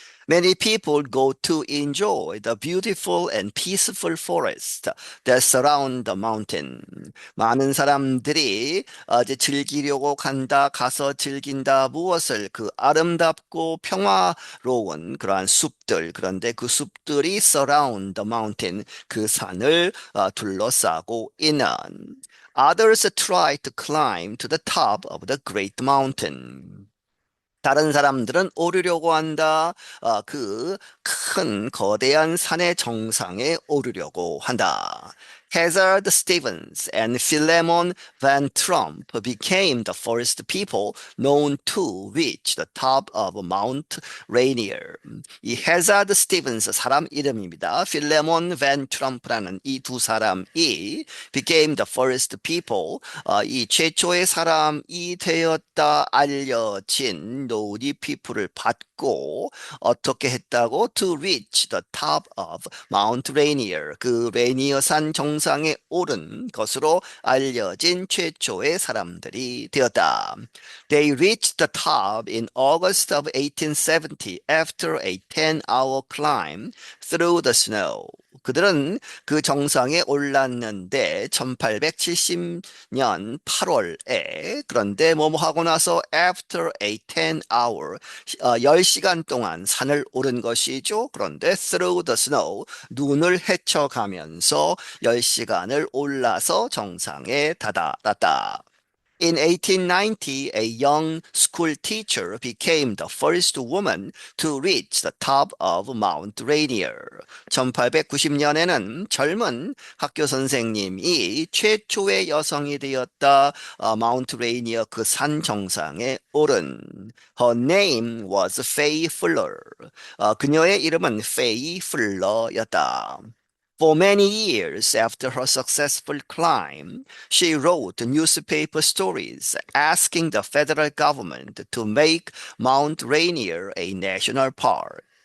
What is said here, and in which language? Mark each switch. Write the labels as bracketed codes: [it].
[en] Many people go to enjoy the beautiful and peaceful forest that surround the mountain. [ko] 많은 사람들이 이제 즐기려고 간다, 가서 즐긴다. 무엇을? 그 아름답고 평화로운 그러한 숲들. 그런데 그 숲들이 [en] surround the mountain, [ko] 그 산을 둘러싸고 있는. [en] Others try to climb to the top of the great mountain. [ko] 다른 사람들은 오르려고 한다. 그 큰 거대한 산의 정상에 오르려고 한다. [en] Hazard Stevens and Philemon Van Trump became the first people known to reach the top of Mount Rainier. [ko] 이 Hazard Stevens 사람 이름입니다. Philemon Van Trump라는 이 두 사람이 [en] became the first people [ko] 이 최초의 사람이 되었다 알려진 노디 피플을 받고 어떻게 했다고 [en] to reach the top of Mount Rainier [ko] 그 레이니어 산 정상에 오른 것으로 알려진 최초의 사람들이 되었다. [en] They reached the top in August of 1870 after a 10-hour climb through the snow. [ko] 그들은 그 정상에 올랐는데 1870년 8월에 그런데 뭐뭐 하고 나서 [en] after a 10-hour [ko] 10시간 동안 산을 오른 것이죠. 그런데 [en] through the snow [ko] 눈을 헤쳐가면서 10시간을 올라서 정상에 다다랐다. [en] In 1890, a young school teacher became the first woman to reach the top of Mount Rainier. [ko] 1890년에는 젊은 학교 선생님이 최초의 여성이 되었다. 마운트 레이니어 그 산 정상에 오른. [en] Her name was Faye Fuller. [ko] 그녀의 이름은 Faye Fuller였다. [en] For many years after her successful climb, she wrote newspaper stories asking the federal government to make Mount Rainier a national park.